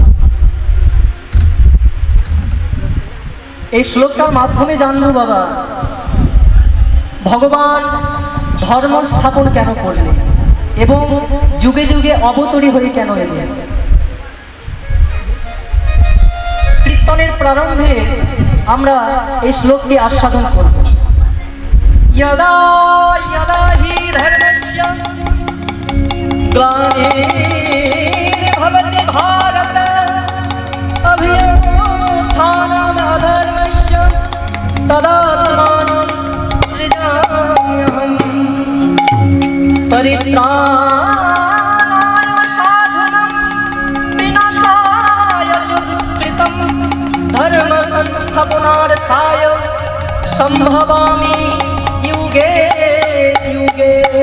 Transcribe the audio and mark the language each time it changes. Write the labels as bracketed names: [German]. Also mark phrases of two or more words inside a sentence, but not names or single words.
[Bangla] এই শ্লোকটার মাধ্যমে জানবো বাবা ভগবান ধর্ম স্থাপন কেন করলেন এবং যুগে যুগে অবতরী হয়ে কেন এলেন। কীর্তনের প্রারম্ভে আমরা এই শ্লোকটি আস্বাদন করব। [Sanskrit] यदा यदा हि धर्मस्य ग्लानिर्भवति भारत अभ्युत्थानमधर्मस्य तदात्मानं सृजाम्यहम् परित्राणाय साधूनां विनाशाय च दुष्कृतं धर्म संस्थापनार्थाय संभवामि युगे युगे।